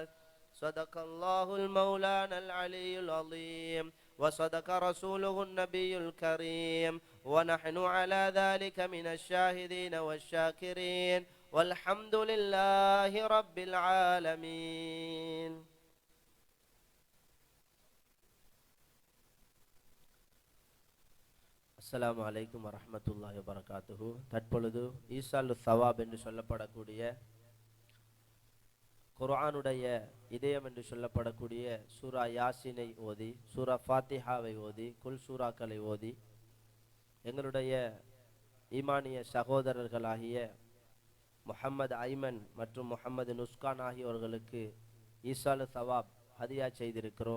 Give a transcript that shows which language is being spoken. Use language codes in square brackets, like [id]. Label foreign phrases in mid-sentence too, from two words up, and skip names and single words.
[ar] صدق الله المولانا العلي العظيم وصدق رسوله النبي الكريم ونحن على ذلك من الشاهدين والشاكرين والحمد لله رب العالمين. السلام عليكم ورحمة الله وبركاته. [ta] தற்பொழுது [ur] ایصال ثواب [ta] என்று சொல்லப்படக்கூடிய குர்ஆனுடைய இதயம் என்று சொல்லப்படக்கூடிய சூரா யாசினை ஓதி, சூரா ஃபாத்திஹாவை ஓதி, குல் சூராக்களை ஓதி எங்களுடைய ஈமானிய சகோதரர்களாகிய முஹம்மது ஐமன் மற்றும் முஹம்மது நுஸ்கான் ஆகியோர்களுக்கு [ur] ایصال ثواب [ta] ஹதியா செய்திருக்கிறோம்.